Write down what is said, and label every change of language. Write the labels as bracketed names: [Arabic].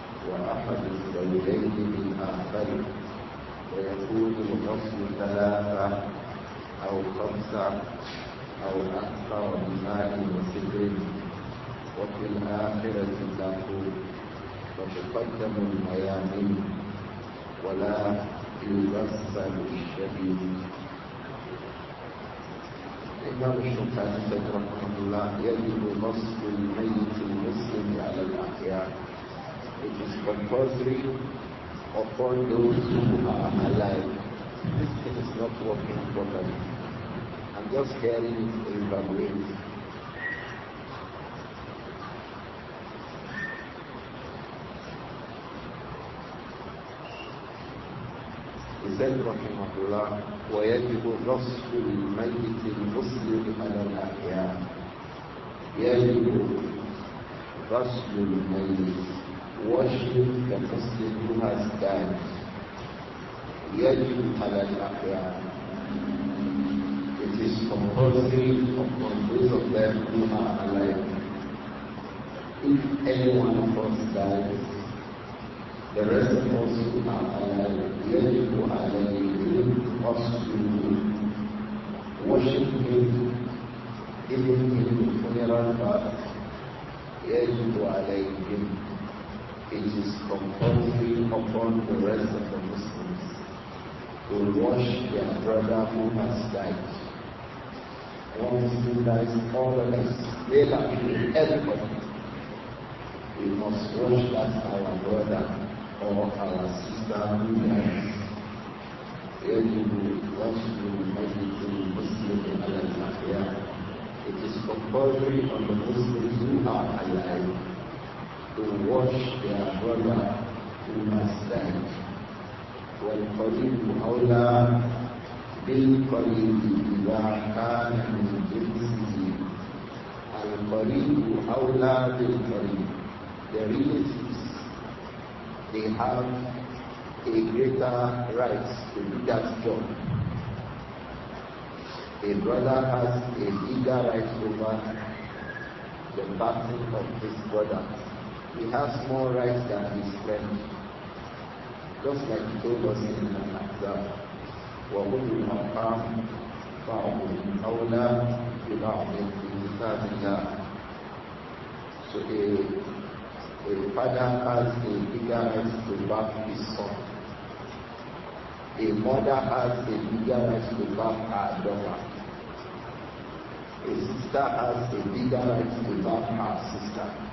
[Arabic] وأحد الزوجين بالآخر ويكون الغسل 3 أو 5 أو أكثر بماء وسدر وفي الآخرة تقول وتقدم الميامن ولا يغسل الشديد. الإمام الشوكاني رحمه الله يجب غسل الميت المسلم على الأحياء. [English] It is compulsory upon those who are alive. This thing is not working properly. I'm just hearing it evaluate. He said, [Arabic] Rahimahullah, وَيَجِبُ غَسْلُ الْمَيِّتِ الْمُسْلِمِ عَلَى الْأَحْيَاءِ. يجب غسل الميت, [English] washing the Muslim who has died. [Arabic] يجب على الأحياء. [English] It is compulsory upon those of them who are alive. If any one of us dies, the rest of us who are alive, [Arabic] يجب عليهم غسل, [English] washing him, giving him the funeral bath. [Arabic] يجب عليهم. [English] It is compulsory upon the rest of the Muslims to wash their brother who has died. One Muslim dies, all of us, they like everybody. We must wash that our brother or our sister who dies. [Arabic] يجب غسل الميت المسلم على الأحياء. [English] It is compulsory on the Muslims who are alive to wash their brother who has died. [Arabic] والقريب أولى بالقريب إذا كان من جنسه. القريب أولى بالقريب. [English] The relatives, they have a greater right to do that job. A brother has a bigger right over the backing of his brother. He has more rights than his friend. Just like he told us in Al-Ahzab, [Arabic] وَأُولُو الْأَرْحَامِ بَعْضُهُمْ أَوْلَى بِبَعْضٍ فِي كِتَابِ اللَّهِ. [English] So a father has a bigger right to back his son. A mother has a bigger right to back her daughter. A sister has a bigger right to back her sister.